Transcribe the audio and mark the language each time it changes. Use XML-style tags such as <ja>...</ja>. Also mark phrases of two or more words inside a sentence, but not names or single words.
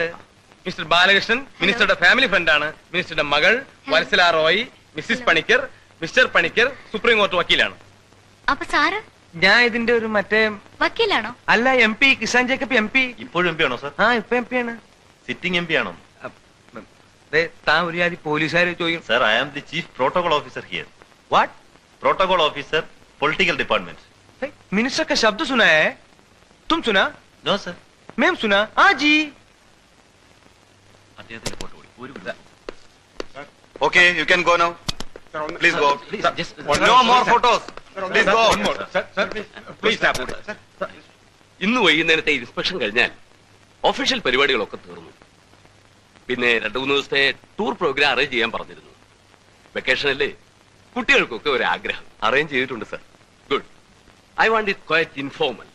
<ml>മിസ്റ്റർ ബാലകൃഷ്ണൻ മിനിസ്റ്ററുടെ ഫാമിലി ഫ്രണ്ടാണ്. മിനിസ്റ്ററുടെ മകൾ വത്സല റോയ്, മിസ്സിസ് പണിക്കർ, മിസ്റ്റർ പണിക്കർ സുപ്രീം കോടതി വക്കീലാണ്. അപ്പൊ സാറ് ഞാൻ ഇതിന്റെ ഒരു മറ്റേ വക്കീലാണോ? അല്ല, MP കിസാൻ ജേക്കബ് MP. ഇപ്പോഴും MP ആണോ സർ? ആ, ഇപ്പൊ MP ആണ്.</ml> <en>sitting MP</en> <ml>ആണോ? താൻ ഒരു ജാതി പോലീസുകാർ ചോദിക്കും.</ml> <en>Sir, I am the chief protocol officer here. വാട്ട്? Protocol officer political department.</en> <hi>मिनिस्टर का शब्द सुना है? तुम सुना?</hi> <en>No sir.</en> <hi>मैम सुना? हाँ जी.</hi> <en>Okay, you can go now. Please go. No more photos. Please go.</en> <ml>ഇന്ന് വൈകുന്നേരത്തെ ഇൻസ്പെക്ഷൻ കഴിഞ്ഞാൽ ഒഫീഷ്യൽ പരിപാടികളൊക്കെ തീർന്നു. പിന്നെ 2-3 ദിവസത്തെ</ml> <en>tour program arrange</en> <ml>ചെയ്യാൻ പറഞ്ഞിരുന്നു. വെക്കേഷൻ അല്ലേ, കുട്ടികൾക്കൊക്കെ ഒരു ആഗ്രഹം. അറേഞ്ച് ചെയ്തിട്ടുണ്ട് സർ.</ml> <en>Good. I want it quite informal.</en>